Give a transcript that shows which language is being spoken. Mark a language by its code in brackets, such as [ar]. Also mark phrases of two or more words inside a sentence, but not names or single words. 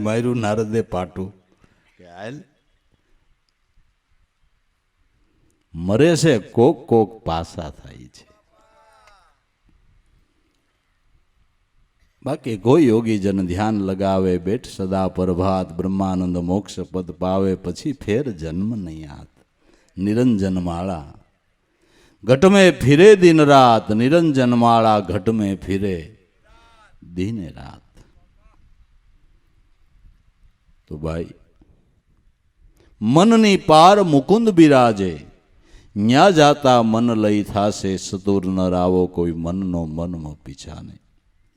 [gu] માર્યું નારદે પાટું કે હાલ. મરે છે કોક કોક પાસા થાય છે. બાકી કોઈ યોગી જન ધ્યાન લગાવે, બેઠ સદા પ્રભાત, બ્રહ્માનંદ મોક્ષ પદ પાવે, પછી ફેર જન્મ નહીં આત. [hi] निरंजन माला घट में फिरे दिन रात, निरंजन माला घट में फिरे दिन रात. [gu] તો ભાઈ મનની પાર મુકુંદ બિરાજે, ન્યા જાતા મન લઈ થાશે, સતુર ન રાવો કોઈ મનનો મનમાં પીછાને.